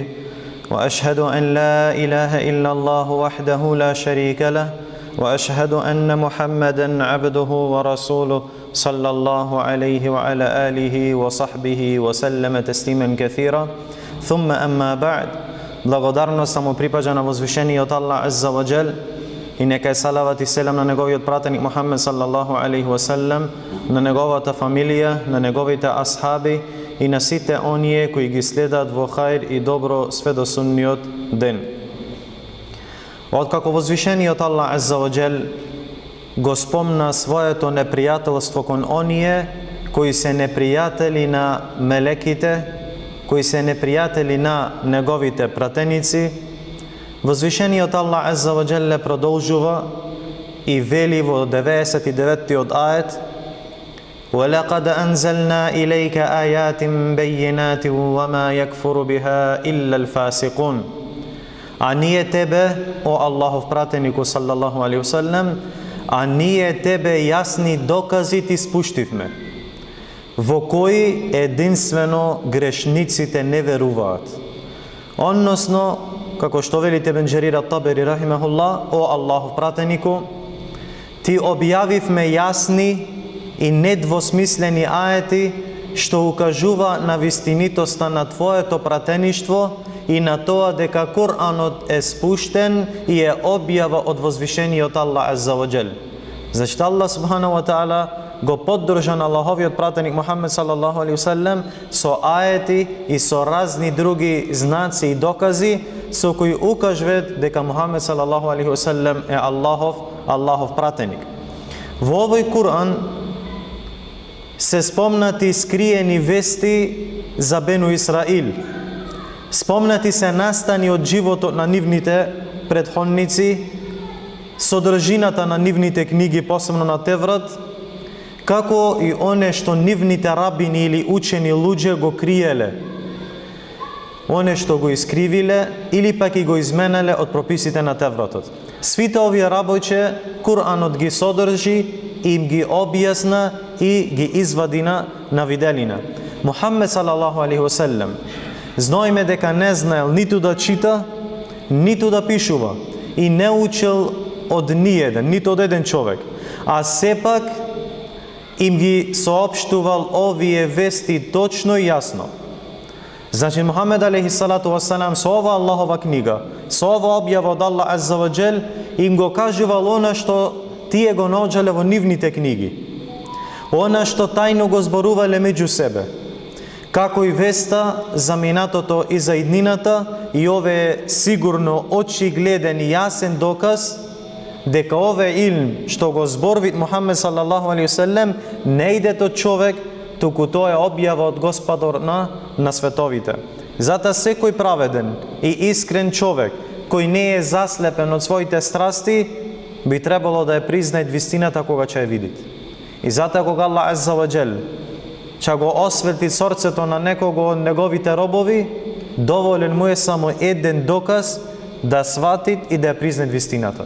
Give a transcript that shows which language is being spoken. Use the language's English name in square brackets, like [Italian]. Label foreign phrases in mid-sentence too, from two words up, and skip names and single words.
[Arabic] وأشهد أن لا إله إلا الله وحده لا شريك له، وأشهد أن محمدا عبده ورسوله صلى الله عليه وعلى آله وصحبه وسلم تسليما كثيرا. ثم أما بعد. [Macedonian] Благодарност само припаѓа на возвишениот Аллах [Arabic] عز وجل [Macedonian] и нека е салават и селам на неговиот пратеник Мухаммед [Arabic] صلى الله عليه وسلم, [Macedonian] на неговата фамилија, на неговите асхаби и на сите оние кои ги следат во хаир и добро све до судниот ден. Откако возвишениот Аллах [Arabic] عز وجل [Macedonian] го спомна своето непријателство кон оние кои се непријатели на мелеките, кои се непријатели на неговите пратеници, возвишениот Аллах [Arabic] عز وجل [Macedonian] продолжува и вели во 99-тиот ајет: [Arabic] وَلَقَدْ أَنزَلْنَا إِلَيْكَ آيَاتٍ بَيِّنَاتٍ وَمَا يَكْفُرُ بِهَا إِلَّا الْفَاسِقُونَ. [Macedonian] А ние тебе, о Аллахов пратенику [Arabic] صلى الله عليه وسلم, [Macedonian] а ние тебе јасни докази ти спуштивме, во кои единствено грешниците не веруваат. Односно, како што вели Ибн Џерир ат-Табери рахимахуллах, о Аллахов пратенику, ти објавивме јасни и недвосмислени ајети што укажува на вистинитоста на твоето пратеништво и на тоа дека Куранот е спуштен и е објава од возвишениот Аллах [Arabic] عز وجل. [Macedonian] Зашто [Arabic] الله سبحانه وتعالى [Macedonian] го поддржа на Аллаховиот пратеник Мухаммед [Arabic] صلى الله عليه وسلم [Macedonian] со ајети и со разни други знаци и докази со кои укажуваат дека Мухаммед [Arabic] صلى الله عليه وسلم [Macedonian] е Аллахов пратеник. Во овој Куран се спомнати скриени вести за Бену Исраил. Спомнати се настани од животот на нивните претходници, содржината на нивните книги, посебно на Теврат, како и оне што нивните рабини или учени луѓе го криеле, оне што го искривиле или пак и го изменеле од прописите на Тевратот. Свите овие работи Куранот ги содржи и им ги објасна и ги извади на виделина. Мухаммед [Arabic] صلى الله عليه وسلم [Macedonian] знаеме дека не знаел ниту да чита, ниту да пишува и не учел од ниеден, ниту од еден човек, а сепак им ги соопштувал овие вести точно и јасно. Значи Мухаммед [Arabic] عليه الصلاة والسلام [Macedonian] со ова Аллахова книга, со ова објава од Аллах [Arabic] عز وجل [Macedonian] им го кажувал она што тие го наоѓале во нивните книги, она што тајно го зборувале меѓу себе, како и веста за минатото и за иднината, и ове сигурно очигледен и јасен доказ дека ове илм што го зборви Мухаммед [Arabic] صلى الله عليه وسلم [Macedonian] не иде од човек, туку тоа е објава од Господар на световите. Затоа секој праведен и искрен човек кој не е заслепен од своите страсти би требало да ја признае вистината кога ќе ја види. И затоа кога Аллах [Arabic] عز وجل [Macedonian] ќе го осветли срцето на некого од неговите робови, доволен му е само еден доказ да свати и да ја признае вистината.